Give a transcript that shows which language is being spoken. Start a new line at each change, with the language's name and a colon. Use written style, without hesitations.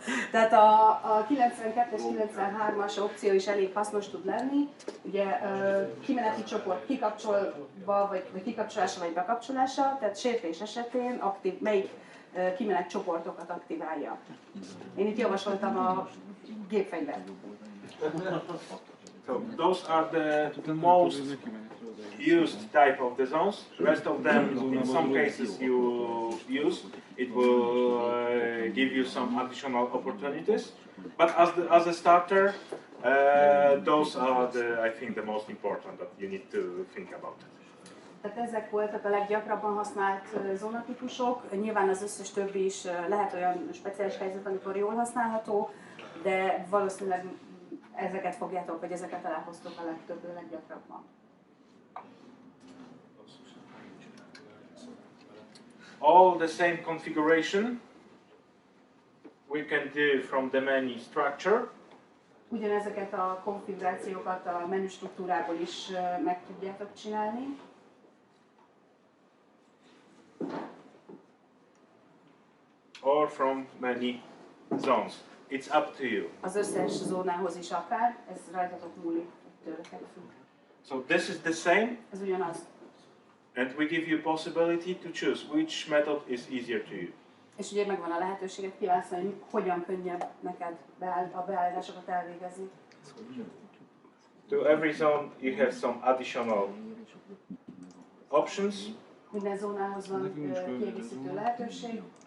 Hungarian: Tehát a 92-es, 93-as opció is elég hasznos tud lenni. Ugye kimeneti csoport kikapcsolva, vagy kikapcsolása, vagy bekapcsolása, tehát sértés esetén melyik kimenet csoportokat aktiválja. Én itt javasoltam a gépfegyvert.
English: So those are the most used type of the zones. The rest of them, in some cases you use. It will give you some additional opportunities. But as a starter, those are I think the most important that you need to think about.
Hungarian: Tehát ezek voltak a leggyakrabban használt zónatípusok. Nyilván az összes többi is lehet olyan speciális helyzet, amikor jól használható, de valószínűleg ezeket fogjátok, vagy ezeket találkoztok a leggyakrabban.
English: All the same configuration we can do from the menu structure.
Hungarian: Ugyanezeket a konfigurációkat a menü struktúrából is meg tudjátok csinálni.
English: Or from many zones. It's up to you.
Hungarian: Az összes zónához is akár, ez rajtatok múlik, tőletek függ.
English: So this is the same.
Hungarian: Ez ugyanaz.
English: And we give you possibility to choose which method is easier to you.
Hungarian: És ugye megvan a lehetőséget kiválasztani, hogy hogyan könnyebb neked a beállításokat elvégezni.
English: To every zone you have some additional options.
Hungarian: Minden zónához van kiegészítő lehetőség.